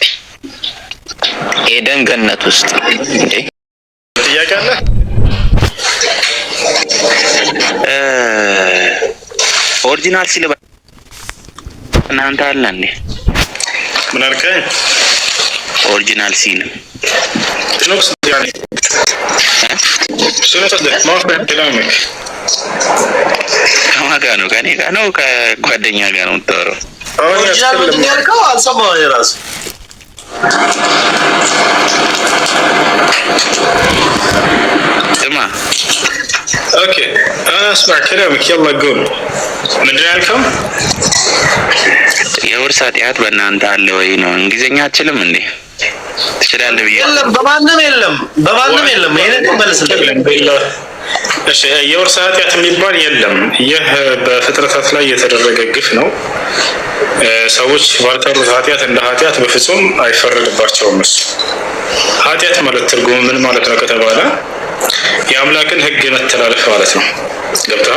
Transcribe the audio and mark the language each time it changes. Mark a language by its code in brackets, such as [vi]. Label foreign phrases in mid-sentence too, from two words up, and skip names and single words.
[am] ኤደን ገነት ውስጥ እንዴ ጥያቄ አለ? ኦሪጂናል ሲል እናንተ አለ እንዴ? ምን አልከኝ? ኦሪጂናል ሲል [ar] شنو يعني شنو قصدك؟ ما فهمت كلامك. [am] ከማን ጋር ነው? ከኔ ጋር ነው ከጓደኛ ጋር ነው የምታወራው? ኦሪጂናል ምንድን ነው ያልከው? አልሰማሁም እራሱ። ስማ [ar] اوكي انا اسمع كلامك يلا قول. [am] ምንድን ነው ያልከው? የውርስ ኃጢአት በእናንተ አለ ወይ ነው? እንግሊዝኛ አትችልም እንዴ? ትችላለህ ብዬ የለም፣ በማንም የለም። ይሄንን መልስልኝ። እሺ የውርስ ኃጢአት የሚባል የለም። ይህ በፍጥረታት ላይ የተደረገ ግፍ ነው። ሰዎች ባልሰሩት ኃጢአት እንደ ኃጢአት በፍጹም አይፈረድባቸውም። እሱ ኃጢአት ማለት ትርጉሙ ምን ማለት ነው ከተባለ የአምላክን ሕግ መተላለፍ ማለት ነው። ገብቶሃል?